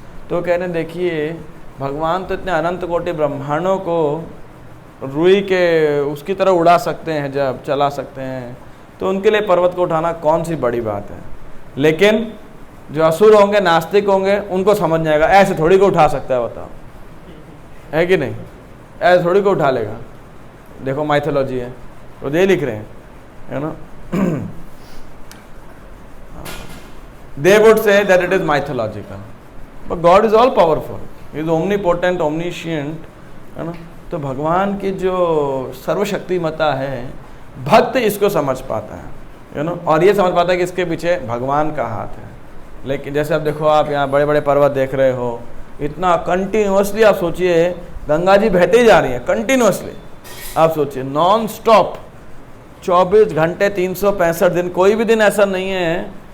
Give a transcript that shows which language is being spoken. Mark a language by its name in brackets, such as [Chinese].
[Hindi] तो कह रहे हैं देखिए, भगवान तो इतने अनंत कोटि ब्रह्मांडों को रुई के उसकी तरह उड़ा सकते हैं, जब चला सकते हैं, तो उनके लिए पर्वत को उठाना कौन सी बड़ी बात है। लेकिन जो असुर होंगे, नास्तिक होंगे, उनको समझ नहीं आएगा, ऐसे थोड़ी को उठा सकता है, बताओ, है कि नहीं, ऐसे थोड़ी को उठा लेगा। देखो माइथोलॉजी है, तो ये लिख रहे हैं, है ना, [English] they would say that it is mythological, but God is all powerful, he is omnipotent, omniscient, [Hindi] है ना। तो भगवान की जो सर्वशक्तिमता है, भक्त इसको समझ पाता है, यू नो, और ये समझ पाता है कि इसके पीछे भगवान का हाथ है। लेकिन जैसे आप देखो, आप यहाँ बड़े बड़े पर्वत देख रहे हो, इतना कंटिन्यूसली, आप सोचिए गंगा जी बहते ही जा रही है कंटिन्यूसली, आप सोचिए नॉन स्टॉप 24 घंटे 365 दिन, कोई भी दिन ऐसा नहीं है।